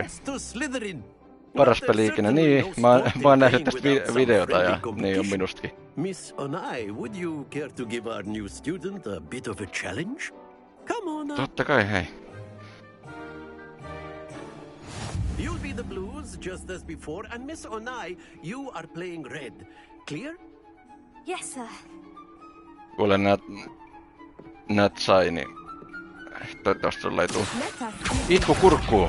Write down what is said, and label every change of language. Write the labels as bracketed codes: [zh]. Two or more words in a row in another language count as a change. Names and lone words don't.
[fi] Paras peli ikinä, niin. Mä oon nähnyt tästä videota ja niin on minustakin. [en] Miss Onai, would you care to give our new student a bit of a challenge? Come on. [fi] Totta kai, hei. [en] You'll be the blues just as before, and Miss Onai, you are playing red. Clear? Yes, sir. [fi] Kuule näet Saini. Toivottavasti sulle ei tuu itku kurkkuu.